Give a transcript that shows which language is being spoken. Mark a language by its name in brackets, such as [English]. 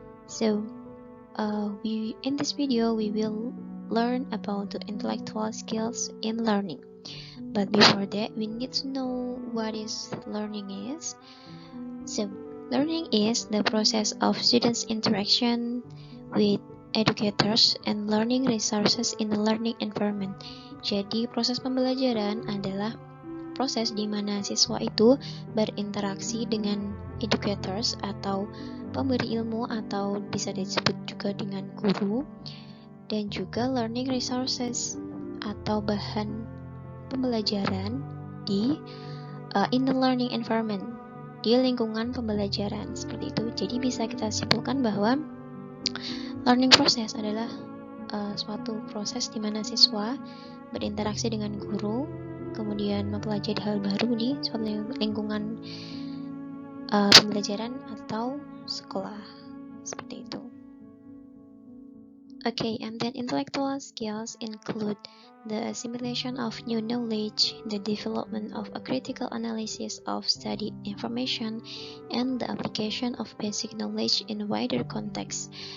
[English] So in this video we will learn about the intellectual skills in learning. But before that, we need to know what is learning is. So, learning is the process of students' interaction with educators and learning resources in a learning environment. [Indonesian] Jadi, proses pembelajaran adalah proses di mana siswa itu berinteraksi dengan educators atau pemberi ilmu, atau bisa disebut juga dengan guru, dan juga learning resources atau bahan pembelajaran di [English] in the learning environment, [Indonesian] di lingkungan pembelajaran, seperti itu. Jadi bisa kita simpulkan bahwa learning process adalah suatu proses di mana siswa berinteraksi dengan guru, kemudian mempelajari hal baru di suatu lingkungan pembelajaran atau sekolah, seperti itu. [English] Okay, and then intellectual skills include the assimilation of new knowledge, the development of a critical analysis of studied information, and the application of basic knowledge in wider context.